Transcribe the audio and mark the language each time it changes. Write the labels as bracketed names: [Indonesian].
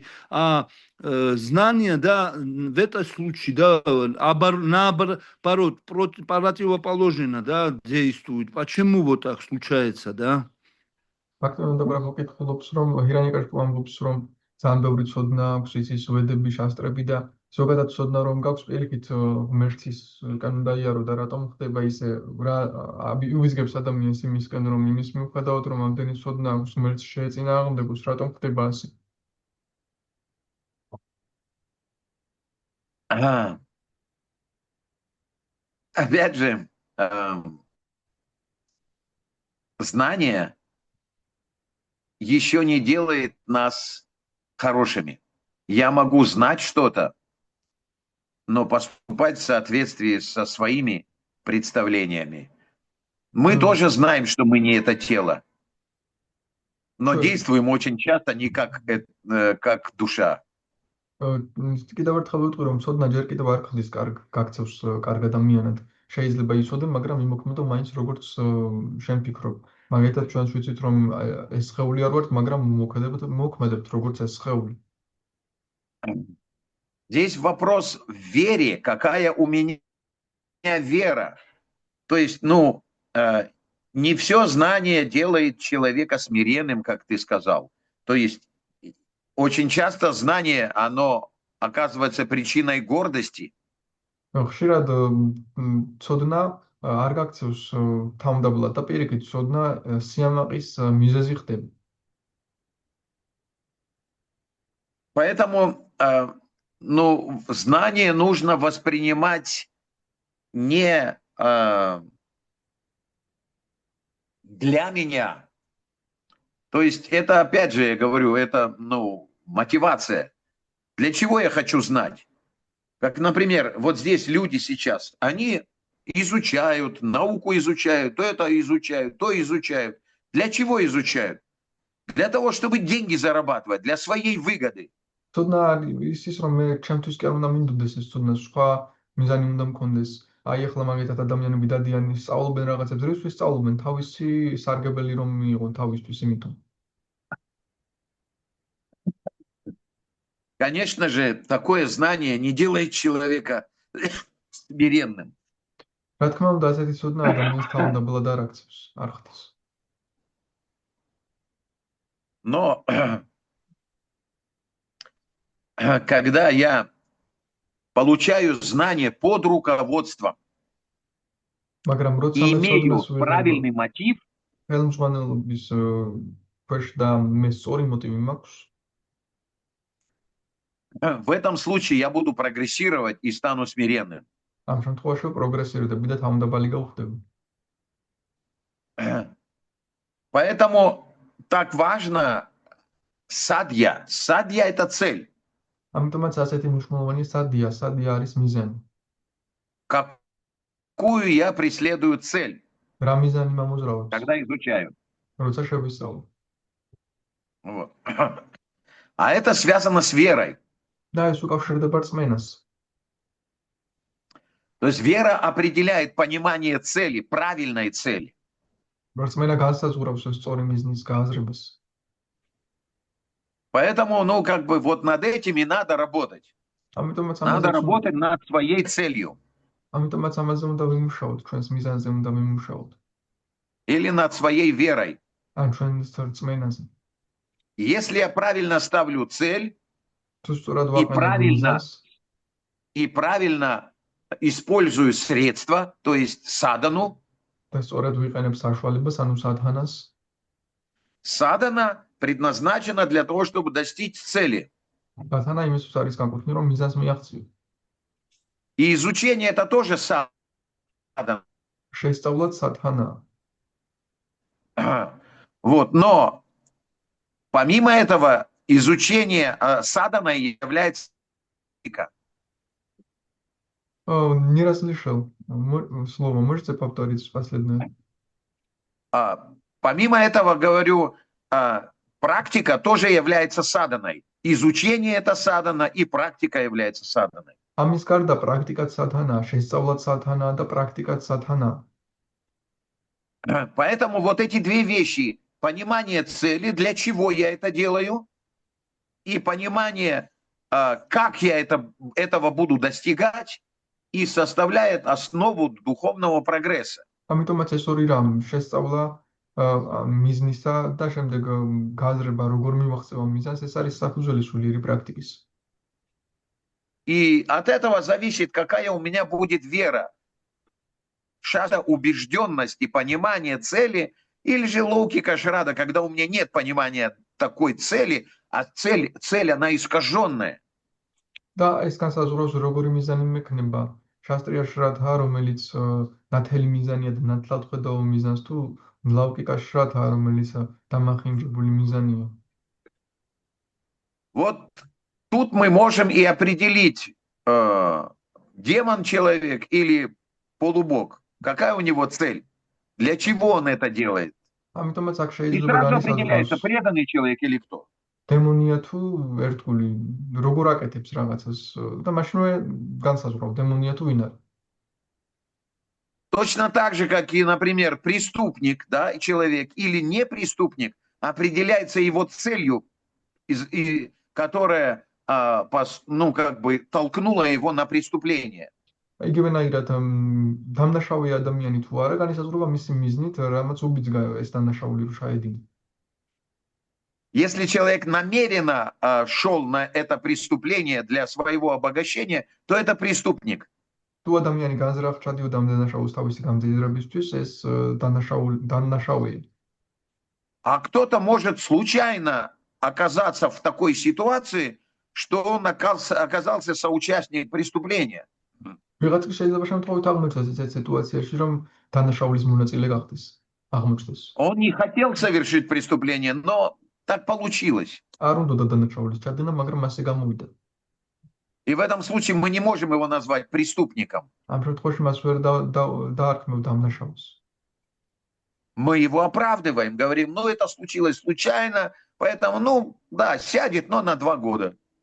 [Russian] А знания, да, в этом случае, да, наоборот, противоположно, да, действует. Почему вот так случается, да? [Georgian] ფაქტობრივად გაკითხულობს, რომ ჰირანიაკაშიპუ ამბობს, რომ ძალიან ბევრი ცოდნა აქვს, იცის ვედები, შასტრები და ზოგადად ცოდნა რომ გაქვს, პირიქით ღმერთის კანონი დაიარო და რატომ ხდება ისე, რა უვიზგებს ადამიანს იმისკენ, რომ იმის მიუხედავად, რომ ამდენი ცოდნა აქვს, ღმერთს შეეწინააღმდეგოს, რატომ ხდება ასე? [Russian] Опять же, знание еще не делает нас хорошими. Я могу знать что-то, но поступать в соответствии со своими представлениями. Мы тоже знаем, что мы не это тело, но действуем очень часто не как душа. [Georgian] კიდევ ერთხელ ვიტყვი, რომ ცოდნა ჯერ კიდევ არ ხდის გაქცევს კარგ ადამიანად. შეიძლება იცოდე, მაგრამ იმოქმედო მაინც როგორც შენ ფიქრობ. მაგალითად ჩვენც ვიცით, რომ ეს სხეული არ ვართ, მაგრამ მოქმედებთ როგორც ეს схეული. [Russian] Здесь вопрос в вере, какая у меня вера. То есть, ну, не все знание делает человека смиренным, как ты сказал. То есть, очень часто знание, оно оказывается причиной гордости. [Georgian] ხშირად ცოდნა არ გაქცევს თავმდაბლად და პირიქით ცოდნა სიამაყის მიზეზი ხდება. [Russian] Поэтому ну, знание нужно воспринимать не для меня. То есть это, опять же, я говорю, это ну, мотивация. Для чего я хочу знать? Как, например, вот здесь люди сейчас, они изучают, науку изучают, то это изучают, то изучают. Для чего изучают? Для того, чтобы деньги зарабатывать, для своей выгоды. [Georgian] ცოდნა არის ის რომ მე ჩემთვის კი არ უნდა მინდოდეს ეს ცოდნა სხვა მიზანი უნდა მქონდეს. აი ახლა მაგეთად ადამიანები დადიან სწავლობენ რაღაცებს, რისთვის სწავლობენ? თავისი სარგებელი რომ მიიღონ თავისთვის იმიტომ. [Russian] Конечно же, такое знание не делает человека смиренным. [Georgian] რა თქმა უნდა, ასეთი ცოდნა ადამიანს თავმდაბლად არ აქცევს, არ ხდის. [Russian] Но когда я получаю знания под руководством [Georgian] მაგრამ როცა [Russian] и [Georgian] მე [Russian] имею [Georgian] ცოდნას [Russian] правильный мотив, [Georgian] ხელმძღვანელობის ქვეშ და მე სწორი მოტივი მაქვს, [Russian] в этом случае я буду прогрессировать и стану смиренным. [Georgian] ამ შემთხვევაში პროგრესირდები და თავმდაბალი გავხდები. [Russian] Поэтому так важно садья. Садья – это цель. [Georgian] ამიტომაც ასეთი მნიშვნელოვანი სადია, სადია არის მიზანი. [Russian] Какую я преследую цель, [Georgian] რა მიზანი მომზრაობს, [Russian] когда изучаю. [Georgian] როცა შევისწავლო. [Russian] Вот. А это связано с верой. [Georgian] და ეს უკავშირდება რწმენას. [Russian] То есть вера определяет понимание цели, правильной цели. [Georgian] რწმენა განსაზღვრავს სწორი მიზნის გააზრებას. [Russian] Поэтому, ну, как бы вот над этими надо работать. [Georgian] ამიტომაც [Russian] Надо работать над своей целью. [Georgian] ამიტომაც ამაზე უნდა ვიმუშაოთ, ჩვენს მიზანზე უნდა ვიმუშაოთ. [Russian] Или над своей верой. [Georgian] ან ჩვენს რწმენაზე. [Russian] Если я правильно ставлю цель [Georgian] თუ სწორად ვაყენებ მიზანს [Russian] и правильно использую средства, то есть садану, [Georgian] და სწორად ვიყენებ საშუალებას, ანუ სათანას, [Russian] садана предназначена для того, чтобы достичь цели. [Georgian] სათანა იმისთვის არის განკუთვნილი, რომ მიზანს მიაღწიო. [Russian] И изучение это тоже садана. [Georgian] შესწავლად სათანაა. [Russian] Вот, но помимо этого изучение садана является Не расслышал. Слово можете повторить последнее? Помимо этого, говорю, практика тоже является саданой. Изучение это садана, и практика является саданой. [Georgian] ამის გარდა პრაქტიკაც სათანაა, შესწავლად სათანაა და პრაქტიკაც сатана. [Russian] Поэтому вот эти две вещи, понимание цели, для чего я это делаю, и понимание, как я этого буду достигать, и составляет основу духовного прогресса. [Georgian] ამიტომაც ეს ორი რამ, შესწავლა მიზნისა და შემდეგ გააზრება, როგორ მივახცევ ამ მიზანს, ეს არის საფუძველი სულიერი პრაქტიკის. [Russian] И от этого зависит, какая у меня будет вера. Шада убежденность и понимание цели, или же логика шрада, когда у меня нет понимания такой цели, а цель она искаженная. [Georgian] და ეს განსაზღვრავს, როგორი მიზანი მექნება. შასტრია შრადაა, რომელიც ნათელი მიზანია და ნათლად ხედავ მიზანს, თუ ლოგიკა შრადაა, რომელიც დამახინჯებული მიზანია. [Russian] Вот тут мы можем и определить, демон человек или полубог. Какая у него цель? Для чего он это делает? [Georgian] ამიტომაც აქ [Russian] И [Georgian] შეიძლება [Russian] сразу определяется, [Georgian] განსაზღვროს, [Russian] преданный человек или кто. [Georgian] დემონია თუ ერთგული, როგორ აკეთებს რაღაცას და მაშინვე განსაზღვრავ, დემონია თუ ვინ არის. [Russian] Точно так же, как и, например, преступник, да, человек или не преступник, определяется его целью, которая, ну, как бы толкнула его на преступление. [Georgian] იგივენაირად დამნაშავე ადამიანი თუ არა, განსაზღვრება მისი მიზნით, რამაც უბიძგაო ეს დამნაშავული რო ჩაედინა. [Russian] Если человек намеренно шел на это преступление для своего обогащения, то это преступник. [Georgian] თუ ადამიანი განზრახ ჩადიოდა ამ დანაშაულის თავისი გამძლიერებისთვის, ეს დანაშაულია. [Russian] А кто-то может случайно оказаться в такой ситуации, что он оказался соучастник преступления. [Georgian] ვიღაც კი შეიძლება შემთხვევით აღმოჩნდეს ესეთ სიტუაციაში, რომ დანაშაულის მონაწილე გახდეს, აღმოჩნდეს. [Russian] Он не хотел совершить преступление, но так получилось. [Georgian] არ უნდოდა დანაშაულის ჩადენა, მაგრამ ასე გამოვიდა. [Russian] И в этом случае мы не можем его назвать преступником. [Georgian] ამ შემთხვევაში მას ვერ დაარქმევ დანაშაულს. [Russian] Мы его оправдываем, говорим, ну это случилось случайно, поэтому, ну да, сядет, но на 2 года.